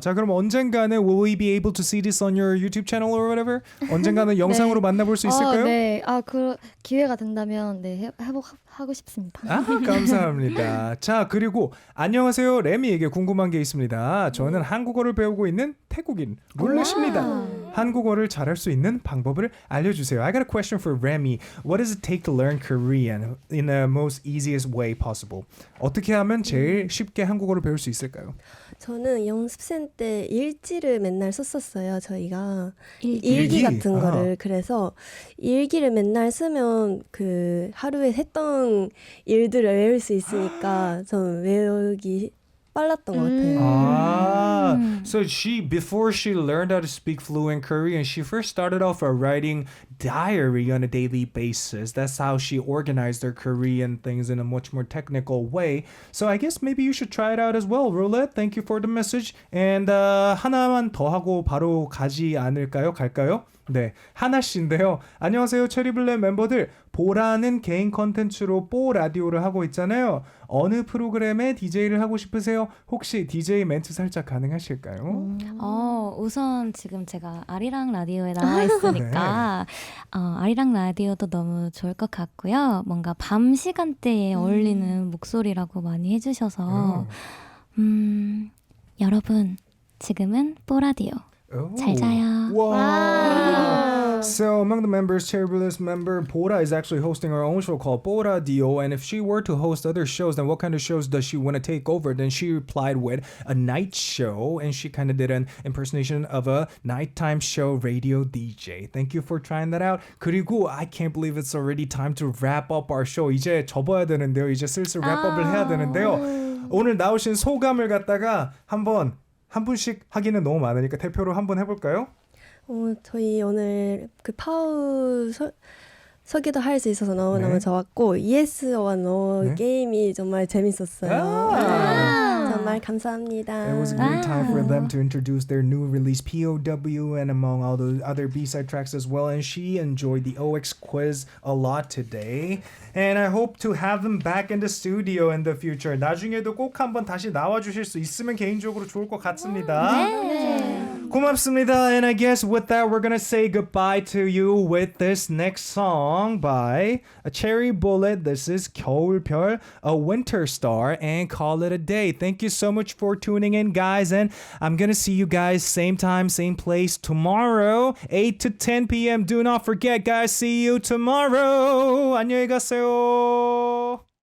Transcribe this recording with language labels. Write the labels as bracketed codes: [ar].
[ko] 자, 그럼 언젠가는 [en] will we be able to see this on your YouTube channel or whatever? [ko] 언젠가는 영상으로 만나볼 수 있을까요? 네, 그 기회가 된다면 하고 싶습니다. 감사합니다. 자, 그리고 안녕하세요. 레미에게 궁금한 게 있습니다. 저는 한국어를 배우고 있는 태국인 룰렛입니다. 한국어를 잘할 수 있는 방법을 알려주세요. [en] I got a question for Remy. What does it take to learn Korean in the most easiest way possible? [ko] 어떻게 하면 제일 쉽게 한국어를 배울 수 있을까요? 저는 연습생 때 일지를 맨날 썼었어요. 저희가 일기 같은 거를. 그래서 일기를 맨날 쓰면 그 하루에 했던 일들을 외울 수 있으니까 전 외우기 빨랐던 것 같아요. [en] So before she learned how to speak fluent Korean, she first started off by writing diary on a daily basis. That's how she organized her Korean things in a much more technical way. So I guess maybe you should try it out as well. Roulette, thank you for the message. [ko] And 하나만 더 하고 바로 가지 않을까요? 갈까요? 네, 하나 씨인데요. 안녕하세요, 체리블렛 멤버들. 보라는 개인 컨텐츠로 뽀 라디오를 하고 있잖아요. 어느 프로그램에 DJ를 하고 싶으세요? 혹시 DJ 멘트 살짝 가능하실까요? 우선 지금 제가 아리랑 라디오에 나와 있으니까 아리랑 라디오도 너무 좋을 것 같고요. 뭔가 밤 시간대에 어울리는 목소리라고 많이 해주셔서 여러분 지금은 뽀 라디오. 잘 자요. [en] Wow. So among the members, Cheril's member Bora is actually hosting her own show called Bora Dio. And if she were to host other shows, then what kind of shows does she want to take over? Then she replied with a night show, and she kind of did an impersonation of a nighttime show radio DJ. Thank you for trying that out. 그리고 I can't believe it's already time to wrap up our show. [ko] 이제 접어야 되는데요. 이제 슬슬 wrap-up을 해야 되는데요. 오늘 나오신 소감을 갖다가 한 분씩 하기는 너무 많으니까 대표로 한번 해볼까요? 저희 오늘 그 파우 서기도 할 수 있어서 너무너무 좋았고 ES1 게임이 정말 재밌었어요. 정말 감사합니다. [en] It was a great time for them to introduce their new release POW and among all the other B-side tracks as well. And she enjoyed the OX quiz a lot today. And I hope to have them back in the studio in the future. [ko] 나중에도 꼭 한번 다시 나와주실 수 있으면 개인적으로 좋을 것 같습니다. 고맙습니다. [en] And I guess with that, we're gonna say goodbye to you with this next song by a Cheryblett. This is 겨울별, a winter star, and call it a day. Thank you so much for tuning in, guys. And I'm gonna see you guys same time, same place tomorrow, 8 to 10 p.m. Do not forget, guys. See you tomorrow. [ko] 안녕히 가세요.